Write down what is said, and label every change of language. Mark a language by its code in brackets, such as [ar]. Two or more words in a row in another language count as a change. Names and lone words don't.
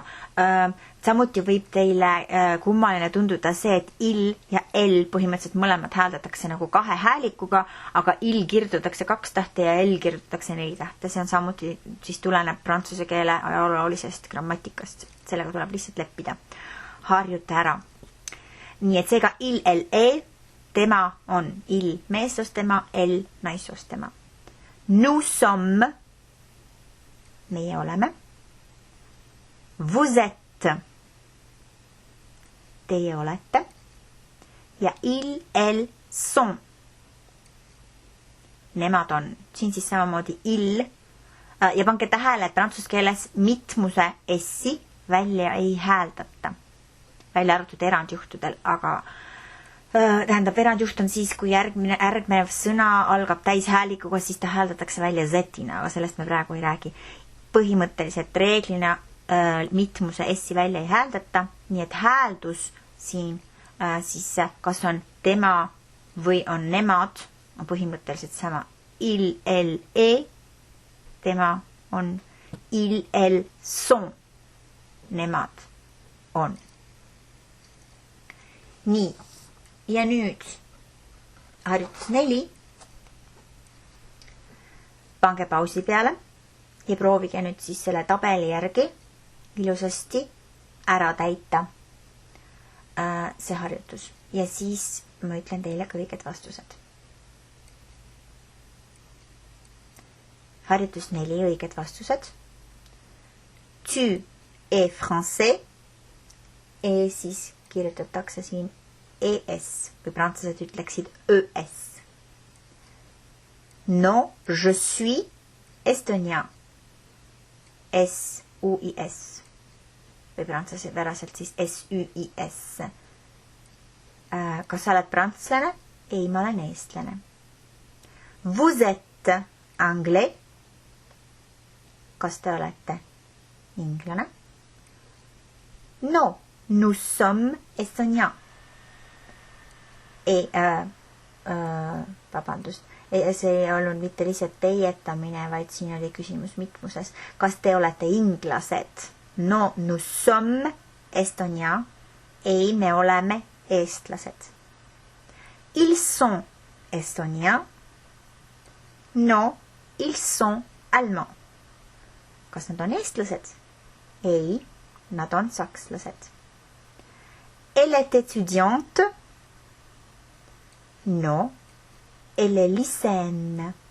[et] Samuti võib teile kummaline tunduda see, et il ja L põhimõtteliselt mõlemad hääldatakse nagu 2 häälikuga, aga il kirjutatakse 2 tähte ja L kirjutatakse 4 tähte. See on samuti siis tuleneb prantsuse keele ajaloolisest grammatikast. Sellega tuleb lihtsalt leppida. Harjuta ära. Nii et seega [fr] il, elle, est, [et] tema on il meessostema, elle naissostema. [fr] Nous sommes, [et] meie oleme. [fr] Vous êtes, [et] teie olete. [fr] Ja il, elle, sont, [et] nemad on. Siin siis samamoodi il. Ja pange tähele, et prantsuse keeles mitmuse essi välja ei hääldata. Välja arvatud erandjuhtudel, aga tähendab, erandjuht on siis, kui järgnev sõna algab täishäälikuga, siis ta hääldatakse välja Z-ina, aga sellest me praegu ei räägi. Põhimõtteliselt reeglina mitmuse essi välja ei hääldata, nii et hääldus siin siis kas on tema või on nemad, on põhimõtteliselt sama. [fr] Il, elle, est, [et] tema on. [fr] Il, elle, sont, [et] nemad on. Nii, ja nüüd harjutus 4. pange pausi peale ja proovige nüüd siis selle tabeli järgi ilusasti ära täita see harjutus. Ja siis ma ütlen teile ka õiged vastused. Harjutus 4 õiged vastused. [fr] Tu es français. [et] Ja siis kirjutatakse siin ES või prantslased ütleksid ES. [fr] Non, je suis estonien. S-U-I-S. [et] Või prantslased päraselt siis S-U-I-S. Kas sa oled prantslane? Ei, ma olen eestlane. [fr] Vous êtes anglais. [et] Kas te olete inglane? [fr] Non, nous sommes estoniens. [et] Vabandust. See ei olnud mitte lihtsalt teietamine, vaid siin oli küsimus mitmuses. Kas te olete inglased? No, [fr] nous sommes estoniens. [et] Ei, me oleme eestlased. [fr] Ils sont estoniens. No, ils sont allemands. [et] Kas nad on eestlased? Ei, nad on sakslased. [fr] Elle est étudiante. No, elle est lycéenne.